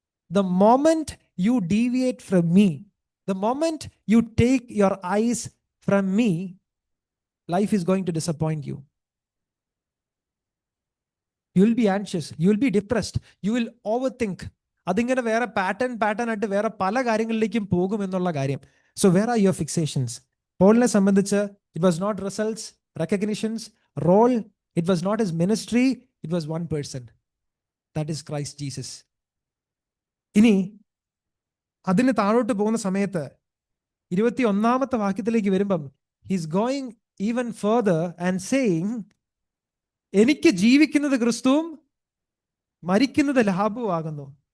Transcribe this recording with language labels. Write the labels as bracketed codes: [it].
[en] The moment you deviate from me, the moment you take your eyes from me, life is going to disappoint you. You will be anxious, you will be depressed, you will overthink. [ml] അതിങ്ങനെ വേറെ pattern ആയിട്ട് വേറെ പല കാര്യങ്ങളിലേക്കും പോകും എന്നുള്ള കാര്യം. [en] So where are your fixations? [ml] പോളിനെ സംബന്ധിച്ച് [en] it was not results, recognitions, role, it was not his ministry, it was one person, that is Christ Jesus. [ml] ഇനി അതിന് താഴോട്ട് പോകുന്ന സമയത്ത് 21-ാമത്തെ വാക്യത്തിലേക്ക് വരുമ്പം, [en] he's going even further and saying, [ml] എനിക്ക് ജീവിക്കുന്നത് ക്രിസ്തുവും മരിക്കുന്നത് ലാഭവുമാകുന്നു.